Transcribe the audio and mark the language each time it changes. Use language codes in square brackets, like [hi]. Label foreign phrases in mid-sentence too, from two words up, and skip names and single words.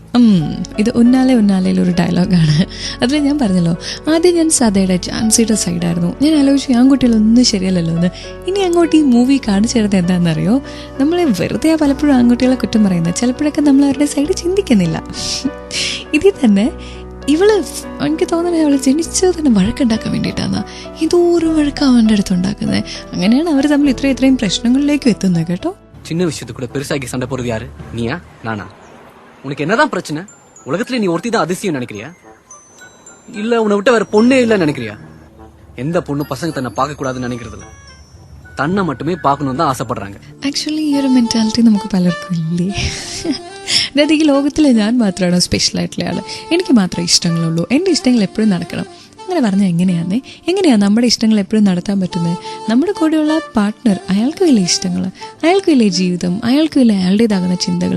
[ml] ഇത് ഉന്നാലയിലൊരു ഡയലോഗാണ്. അതിൽ ഞാൻ പറഞ്ഞല്ലോ, ആദ്യം ഞാൻ സദയുടെ ജാൻസിയുടെ സൈഡായിരുന്നു. ഞാൻ ആലോചിച്ചു ആൺകുട്ടികളൊന്നും ശരിയല്ലല്ലോ എന്ന്. ഇനി അങ്ങോട്ട് ഈ മൂവി കാണിച്ചു തരുന്നത് എന്താണെന്നറിയോ? നമ്മളെ വെറുതെ പലപ്പോഴും ആൺകുട്ടികളെ കുറ്റം പറയുന്നത്. ചിലപ്പോഴൊക്കെ നമ്മൾ അവരുടെ സൈഡ് ചിന്തിക്കുന്നില്ല. ഇതിൽ തന്നെ ഇവള്, എനിക്ക് തോന്നുന്നത് അവള് ജനിച്ചത് തന്നെ വഴക്കുണ്ടാക്കാൻ വേണ്ടിയിട്ടാണ്. ഇതൊരു വഴക്ക് അവൻ്റെ അടുത്ത് ഉണ്ടാക്കുന്നത്. അങ്ങനെയാണ് അവർ തമ്മിൽ ഇത്രയും പ്രശ്നങ്ങളിലേക്ക് എത്തുന്നത് കേട്ടോ. [ta] சின்ன விஷயத்து கூட பெருசாக்கி சண்டை போறது யாரு? நீயா நானா? உனக்கு என்னதான் பிரச்சனை? உலகத்துல நீ ஒருத்தி தான் அதிசயம் நினைக்கிறியா? இல்ல உன்னை விட்டு வேற பொண்ணே இல்ல நினைக்கிறியா? எந்த பொண்ணு பசங்க தன்னை பார்க்க கூடாதுன்னு நினைக்கிறதுல തന്നെ மட்டுமே பார்க்கணும் தான் ஆசைப்படுறாங்க. [ml] ആക്ച്വലി ഈ ഒരു മെന്റാലിറ്റി നമുക്ക് പലർക്കും ഇല്ലേ? അതായത് ഈ ലോകത്തിലെ ഞാൻ മാത്രമാണോ സ്പെഷ്യലായിട്ടുള്ള ആള്? എനിക്ക് മാത്രമേ ഇഷ്ടങ്ങളുള്ളൂ, എൻ്റെ ഇഷ്ടങ്ങൾ എപ്പോഴും നടക്കണം അങ്ങനെ പറഞ്ഞാൽ എങ്ങനെയാണ് നമ്മുടെ ഇഷ്ടങ്ങൾ എപ്പോഴും നടത്താൻ പറ്റുന്നത്? നമ്മുടെ കൂടെയുള്ള പാർട്ട്ണർ, അയാൾക്ക് വലിയ ഇഷ്ടങ്ങൾ, അയാൾക്ക് വലിയ ജീവിതം, അയാൾക്ക് വലിയ അയാളുടേതാകുന്ന ചിന്തകൾ.